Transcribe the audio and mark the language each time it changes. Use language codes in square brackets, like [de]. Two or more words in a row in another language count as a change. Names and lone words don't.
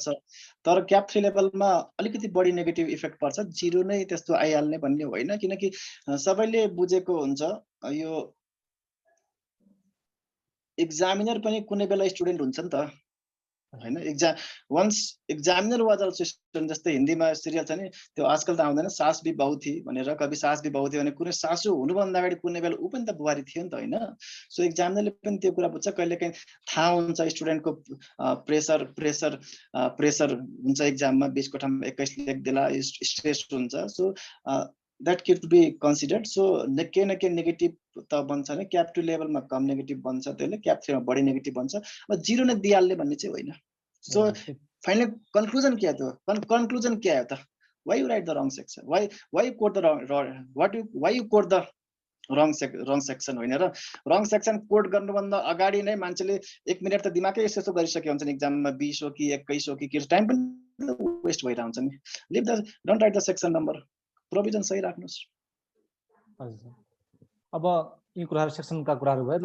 [ne] तर क्याप 3 लेभलमा अलिकति बढी [en] negative effect [ne] पर्छ, 0 नै त्यस्तो आइहाल्ने भन्ने होइन। किनकि सबैले बुझेको हुन्छ यो एक्जामिनर पनि कुनै बेला स्टुडेन्ट हुन्छ नि त होइन। [en] once examiner was also student. [ne] जस्तै हिन्दीमा सिरियल छ नि त्यो, आजकल त आउँदैन, [hi] सास भी बहू थी [ne] भनेर, [hi] कभी सास भी बहू थी [ne] भने कुनै सासू हुनुभन्दा अगाडि कुनै बेला ऊ पनि त बुहारी थियो नि त होइन। सो एक्जामिनरले पनि त्यो कुरा बुझ्छ। कहिलेकाहीँ थाहा हुन्छ स्टुडेन्टको प्रेसर हुन्छ एक्जाममा, 20 को ठाउँमा 21 लेखिदिएला, स्ट्रेस हुन्छ। [en] सो that could be considered. [ne] So के न के नेगेटिभ त बन्छ नै। क्याप 2 लेभलमा कम नेगेटिभ बन्छ, त्यसले क्याप 3 मा बढी नेगेटिभ बन्छ। अब 0 नै दिइहाल्ने भन्ने चाहिँ होइन। [en] so final conclusion [ne] के आयो त? कन्क्लुजन के आयो त? [en] Why you write the wrong section? Why you quote the why you quote the wrong section [ne] होइन र [en] wrong section quote [ne] गर्नुभन्दा अगाडि नै मान्छेले 1 मिनट त दिमागै यसो गरिसके हुन्छ नि एक्जाममा, 20 हो कि 21 हो कि के, टाइम पनि वेस्ट भइरहन्छ नि। [en] don't write the section number, [ne] प्रोभिजन सही राख्नुस्। अब यी कुराहरू सेक्सनका कुराहरू भयो।